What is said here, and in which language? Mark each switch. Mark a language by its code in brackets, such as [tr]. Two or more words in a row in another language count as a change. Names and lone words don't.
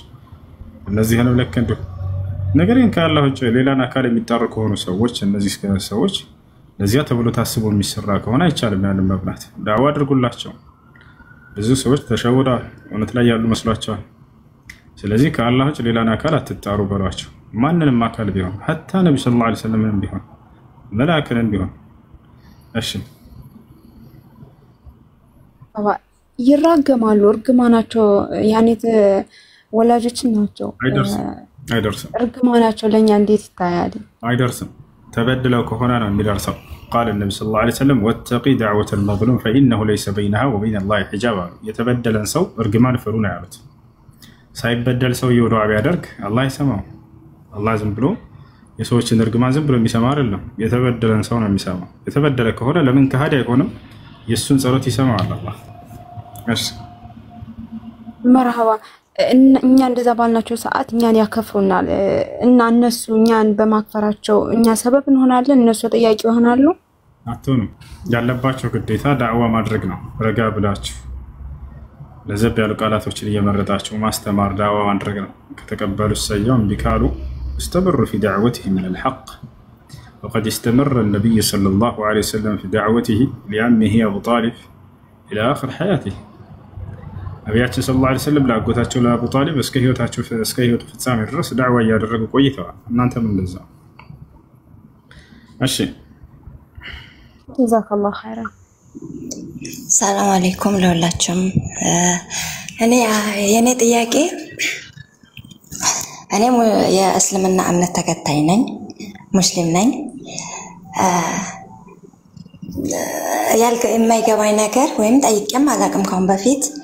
[am] እነዚህንም ልክ እንዲሁ። ነገር ግን ከአላህ ውጭ ሌላን አካል የሚጣሩ ከሆኑ ሰዎች እነዚህ ሰዎች ለዚያ ተብሎ ታስቦ የሚሰራ ከሆነ አይቻልም ያንን መብላት። ዳዋ አድርጉላቸው። ብዙ ሰዎች ተሸውደዋል፣ እውነት ላይ ያሉ መስሏቸዋል። ስለዚህ ከአላህ ውጭ ሌላን አካል አትጣሩ በሏቸው። ማንንም አካል ቢሆን ሐታ ነብዩ [ar] صلى الله عليه وسلم [am] ቢሆን መላእክንም ቢሆን እሺ ይራገማሉ። እርግማናቸው ያኔ ወላጆችን ናቸው። አይደርስም። እርግማናቸው ለኛ እንዴት ይታያል? አይደርስም። ተበድለው ከሆነ ነው የሚደርሰው። [ar] قال النبي صلى الله عليه وسلم واتقي دعوة المظلوم فإنه ليس بينها وبين الله حجاب يتبدلن سو [am] እርግማን ፍሩ ነው ያሉት። ሳይበደል ሰው ዱዓ ቢያደርግ አላህ ይሰማው። አላህ ዝም ብሎ የሰዎችን እርግማን ዝም ብሎ የሚሰማ አይደለም። የተበደለን ሰው ነው የሚሰማው። የተበደለ ከሆነ ለምን ከሃዲ አይሆንም? የሱን ጸሎት ይሰማዋል አላህ። እሺ መርሐባ። እኛ እንደዛ ባልናቸው ሰዓት እኛን ያከፍሩናል እና እነሱ እኛን በማክፈራቸው እኛ ሰበብ እንሆናለን፣ እነሱ ተጠያቂ ይሆናሉ። አትሆኑም። ያለባቸው ግዴታ ዳዕዋ ማድረግ ነው። ረጋ ብላችሁ ለዘብ ያሉ ቃላቶችን እየመረጣችሁ ማስተማር ዳዕዋ ማድረግ ነው። ከተቀበሉ ሰየው እምቢ ካሉ [ar] استمروا في دعوته من الحق وقد استمر النبي صلى الله عليه وسلم في دعوته لعمه أبو طالب إلى آخر حياته. [am] ነቢያችን [ar] صلى الله عليه وسلم [am] ለአጎታቸው ለአቡ ጣሊብ እስከ ህይወቱ ፍጻሜ ድረስ ዳዕዋ እያደረጉ ቆይተዋል። እናንተም እንደዛ። እሺ [ar] جزاك الله خيرا። سلام عليكم [am] ለሁላችሁም። የኔ ጥያቄ እኔም የእስልምና እምነት ተከታይ ነኝ፣ ሙስሊም ነኝ። የማይገባኝ ነገር ወይም ጠይቄም አላውቅም ካሁን በፊት